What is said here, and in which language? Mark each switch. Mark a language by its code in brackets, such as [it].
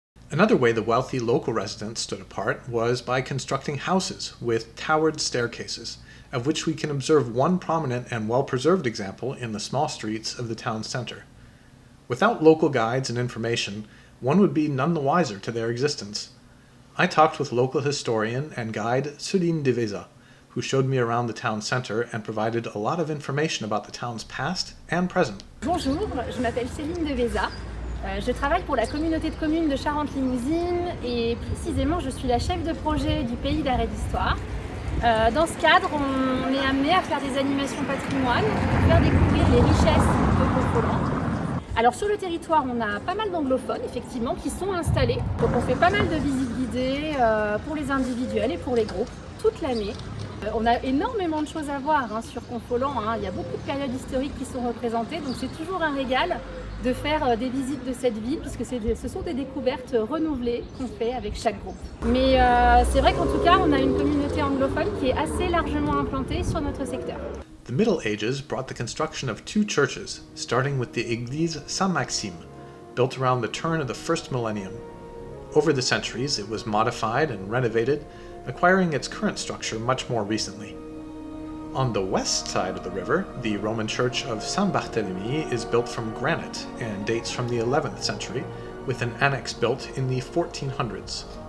[en] Another way the wealthy local residents stood apart was by constructing houses with towered staircases, of which we can observe one prominent and well-preserved example in the small streets of the town center. Without local guides and information, one would be none the wiser to their existence. I talked with local historian and guide Céline Deveza, who showed me around the town center and provided a lot of information about the town's past and present. [fr] Bonjour, je m'appelle Céline Deveza. Je travaille pour la communauté de communes de Charente-Limousine et précisément je suis la chef de projet du pays d'arrêt d'histoire. Dans ce cadre, on est amené à faire des animations patrimoine pour faire découvrir les richesses de Confolens. Alors sur le territoire, on a pas mal d'anglophones effectivement qui sont installés. Donc on fait pas mal de visites guidées pour les individuels et pour les groupes toute l'année. On a énormément de choses à voir sur Confolens. Il y a beaucoup de périodes historiques qui sont représentées, donc c'est toujours un régal de faire des visites de cette ville, puisque ce sont des découvertes renouvelées qu'on fait avec chaque groupe. Mais c'est vrai qu'en tout cas, on a une communauté anglophone qui est assez largement implantée sur notre secteur. [en] The Middle Ages brought the construction of two churches, starting with the Église Saint-Maxime, built around the turn of the first millennium. Over the centuries, it was modified and renovated, acquiring its current structure much more recently. On the west side of the river, the Roman church of Saint-Barthélemy is built from granite and dates from the 11th century, with an annex built in the 1400s.